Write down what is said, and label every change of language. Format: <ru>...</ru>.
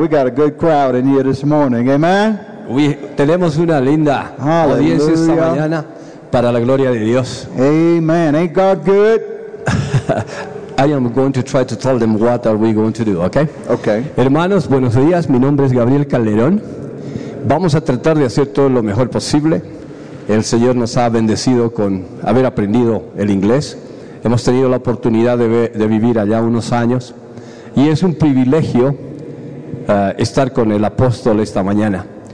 <en>We got a good crowd in here this morning, amen.</en> <es>Tenemos una linda audiencia esta mañana para la gloria de Dios.</es> <en>Amen. Ain't God good? I am going to try to tell them what are we going to do, okay? Okay.</en> <es>Hermanos, buenos días. Mi nombre es Gabriel Calderón. Vamos a tratar de hacer todo lo mejor posible. El Señor nos ha bendecido con haber aprendido el inglés. Hemos tenido la oportunidad de vivir allá unos años. Y es un privilegio estar con el apóstol esta mañana.</es>